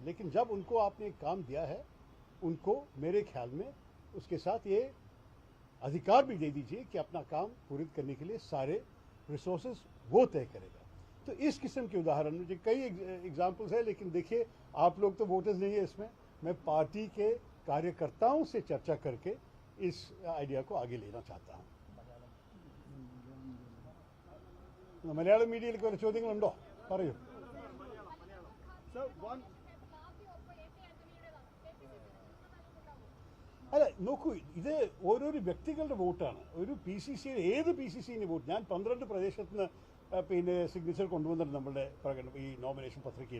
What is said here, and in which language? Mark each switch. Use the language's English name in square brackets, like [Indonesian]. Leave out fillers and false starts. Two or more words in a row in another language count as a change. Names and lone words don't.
[Hindi] लेकिन जब उनको आपने काम दिया है, उनको मेरे ख्याल में उसके साथ ये अधिकार भी दे दीजिए कि अपना काम पूरी करने के लिए सारे रिसोर्सेज वो तय करेगा। तो इस किस्म के उदाहरण मुझे कई एग्जाम्पल्स है, लेकिन देखिए आप लोग तो वोटर्स नहीं है इसमें। मैं पार्टी के कार्यकर्ताओं से चर्चा करके इस आइडिया को आगे लेना चाहता हूँ। [Malayalam] മലയാളം മീഡിയയിലേക്ക് വരെ ചോദ്യങ്ങളുണ്ടോ? പറയൂ. അല്ല, നോക്കൂ, ഇത് ഓരോരോ വ്യക്തികളുടെ വോട്ടാണ്. ഒരു PCC ഏത് PCCന്റെ വോട്ട്, ഞാൻ 12 പ്രദേശത്ത് നിന്ന് പിന്നെ സിഗ്നേച്ചർ കൊണ്ടുവന്നിട്ട് നമ്മളുടെ ഈ നോമിനേഷൻ പത്രികയിൽ.